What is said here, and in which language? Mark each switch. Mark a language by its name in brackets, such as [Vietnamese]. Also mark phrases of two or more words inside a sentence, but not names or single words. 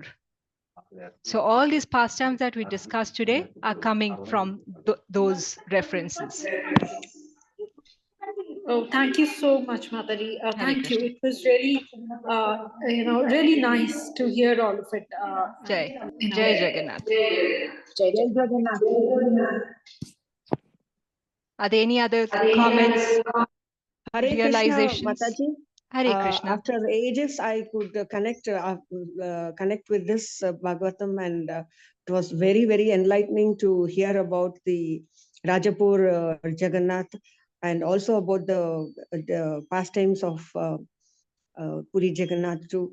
[English] So all these pastimes that we discussed today are coming from those references. Oh, thank you so much, Mataji. Thank you. Krishna. It was really, really nice to hear all of it. Jai. Jai Jagannath. Jai Jagannath. Are there any other comments, Hare Krishna, realizations? Mataji. Hare Krishna. After ages, I could connect with this Bhagavatam, and it was very, very enlightening to hear about the Rajapur Jagannath, and also about the pastimes of Puri Jagannath too.